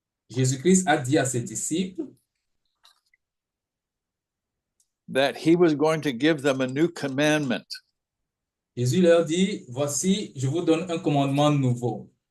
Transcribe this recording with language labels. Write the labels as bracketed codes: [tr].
[fr] Jésus-Christ a dit à ses disciples [en] that he was going to give them a new commandment. [fr] Jésus leur dit, voici, je vous donne un commandement nouveau.